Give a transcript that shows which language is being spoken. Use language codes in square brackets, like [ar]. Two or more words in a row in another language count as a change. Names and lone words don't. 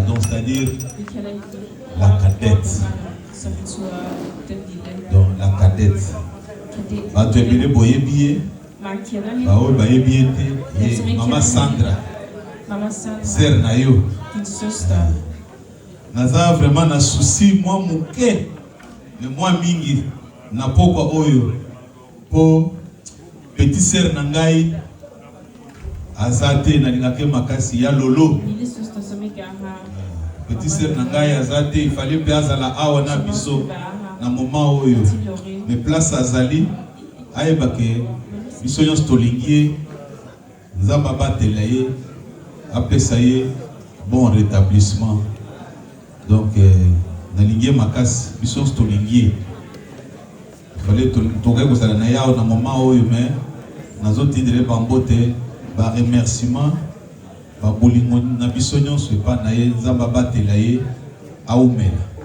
[fr] Donc c'est-à-dire [da] Vi kalder ikke [fr] la cadette. [da] som betyder den lille. [fr] Donc la cadette. [ln] Bato ebele boyebi. [da] Mange kender hende. [ln] Baoyo bayebi ete ye Mama Sandra. Mama Sandra. Sœur na yo. [da] Din søster. [ln] Naza vraiment na souci moi muke. [fr] Mais moi [ln] mingi na pokwa oyo. Po [fr] petit sœur [ln] na ngai azate na lingake makasi ya lolo. [da] Lille søster, som ikke er her. [fr] Petit sœur [ln] na ngai azate [fr] il fallait [ln] pe azala awa na biso na moment oyo. Mais place azali ayebake biso nyonso tolingi nzambe abatela ye apesa ye [fr] bon rétablissement. [ln] Donc nalingi makasi biso nyonso tolingi fallait tokoki kozala na yao na moment oyo mais nazotindele bambote ba remerciement babolingo na biso nyonso epa na ye nzambe abatela ye aumela.